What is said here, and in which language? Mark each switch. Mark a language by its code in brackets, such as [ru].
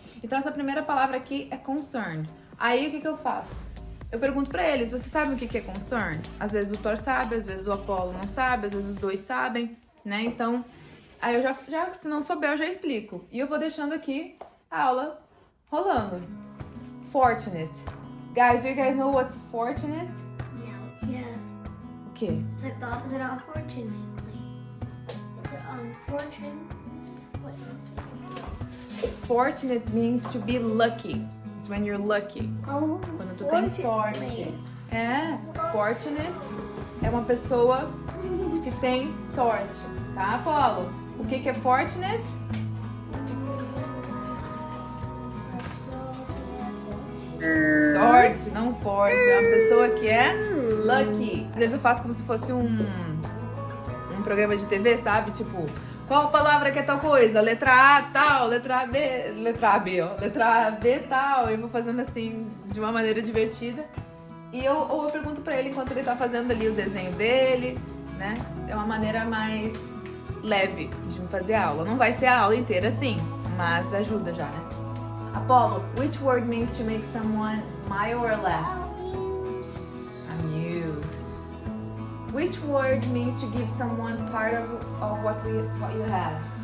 [pt] Então essa primeira palavra aqui é concerned. Aí o que eu faço? Eu pergunto para eles, você sabe o que é concerned? Às vezes o Thor sabe, às vezes o Apollo não sabe, às vezes os dois sabem, né? Então Aí eu já, se não souber, eu já explico. E eu vou deixando aqui a aula rolando. [en] Fortunate. Guys, do you guys know what's fortunate? No. Yes. [pt] O quê? [en] It's like the opposite of fortunately. It's unfortunate. What is Fortunate means to be lucky. It's when you're lucky. Oh, [pt] Quando tu tem sorte. É, fortunate é uma pessoa que tem sorte, tá, Apolo? O que é fortunate? Sorte, não forte. É uma pessoa que é lucky. Às vezes eu faço como se fosse um programa de TV, sabe? Tipo, qual palavra que é tal coisa? Letra A, tal. Letra B, ó. Letra B, tal. Eu vou fazendo assim, de uma maneira divertida. E ou eu pergunto pra ele enquanto ele tá fazendo ali o desenho dele, né? É uma maneira mais leve de fazer a aula. Não vai ser a aula inteira assim, mas ajuda já, né? [en] Apollo, which word means to make someone smile or laugh? Amused. Which word means to give someone part of what you have?